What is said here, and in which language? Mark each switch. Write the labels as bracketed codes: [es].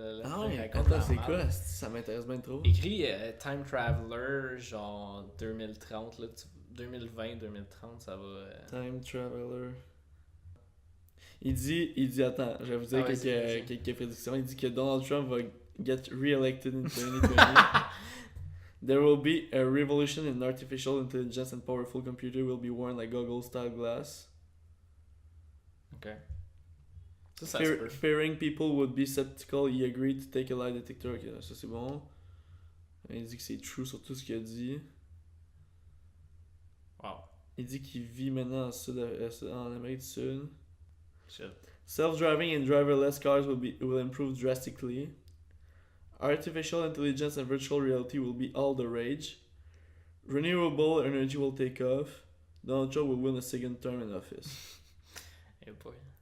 [fr] Ah ouais, attends, c'est quoi? Ça m'intéresse bien trop. Écrit Time Traveler, genre 2030, là, 2020-2030, ça va... Time Traveler. Il dit, attends, je vais vous dire quelques prédictions. Il dit que Donald Trump va [en] get re-elected in 2020. There will be a revolution in artificial intelligence and powerful computer will be worn like goggles-style glass. [fr] Ok. Ça se peut. [en] Fearing people would be skeptical, he agreed to take a lie detector. [fr] Ok, ça c'est bon. Il dit que c'est true sur tout ce qu'il a dit. Wow. Il dit qu'il vit maintenant en Amérique du Sud. [en] Shit. Self-driving and driverless cars will improve drastically. Artificial intelligence and virtual reality will be all the rage. Renewable energy will take off. Donald Trump will win a second term in office. Hey boy.